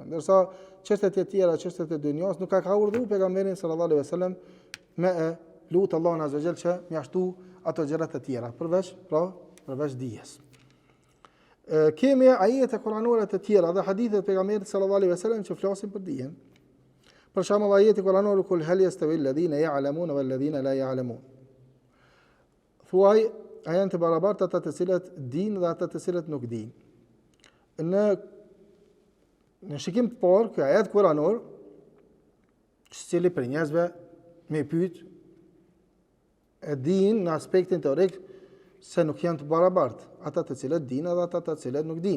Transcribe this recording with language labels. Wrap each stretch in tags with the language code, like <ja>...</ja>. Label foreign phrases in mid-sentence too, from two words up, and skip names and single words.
<sq>Ndërsa çështjet e tjera, çështjet e dunjos nuk ka urdhëruar pejgamberin</sq> <ar>صلى الله عليه وسلم</ar> <sq>me lut Allahun</sq> <ar>عز وجل</ar> <sq>që mjaftu ato gjërat e tjera, përveç dijes. Kemi ajete kuranore të tjera dhe hadithe të pejgamberit</sq> <ar>صلى الله عليه وسلم</ar> <sq>që flasin për dijen. Për shembull ajeti kuranor</sq> <ar>قل هل يستوي الذين يعلمون والذين لا يعلمون.</ar> <sq>Thuaj, a janë të barabartë ata të cilët dinë dhe ata të cilët nuk dinë. Në shikim të parë, ky ajet kuranor, secili për njerëzve me pyet e dinë në aspektin teorik se nuk janë të barabartë, ata të cilët dinë dhe ata të cilët nuk dinë.</sq>